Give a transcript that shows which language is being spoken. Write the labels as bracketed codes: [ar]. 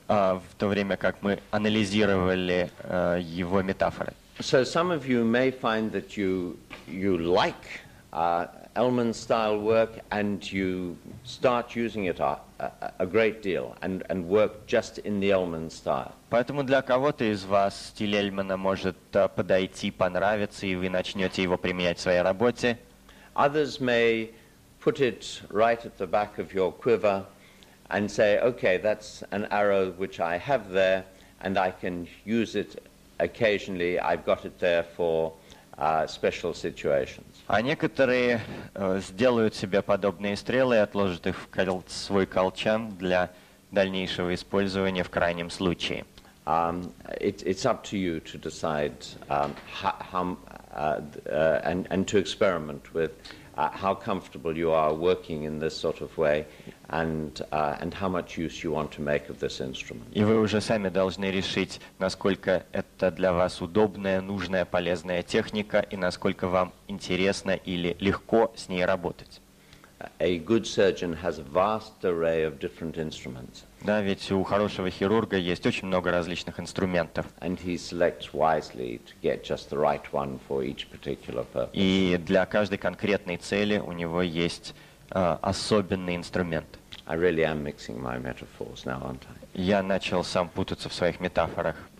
[ru] В то время как мы анализировали его метафоры. [en] So some of you may find that you like Elman style work and you start using it a great deal and work just in the Elman style. [ru] Поэтому для кого-то из вас стиль Эльмана может подойти, понравиться, и вы начнете его применять в своей работе. [en] Others may put it right at the back of your quiver and say, okay, that's an arrow which I have there and I can use it occasionally. I've got it there for special situations. [ru] А некоторые сделают себе подобные стрелы и отложат их в свой колчан для дальнейшего использования в крайнем случае. [en] It's up to you to decide how and to experiment with how comfortable you are working in this sort of way and how much use you want to make of this instrument. [ru] И вы уже сами должны решить, насколько это для вас удобная, нужная, полезная техника и насколько вам интересно или легко с ней работать. [en] A good surgeon has a vast array of different instruments. [ru] Да, ведь у хорошего хирурга есть очень много различных инструментов. [en] And he selects wisely to get just the right one for each particular purpose. [ru] И для каждой конкретной цели у него есть особенный инструмент. [en] I really am mixing my metaphors now, aren't I? [ru] Я начал сам путаться в своих метафорах.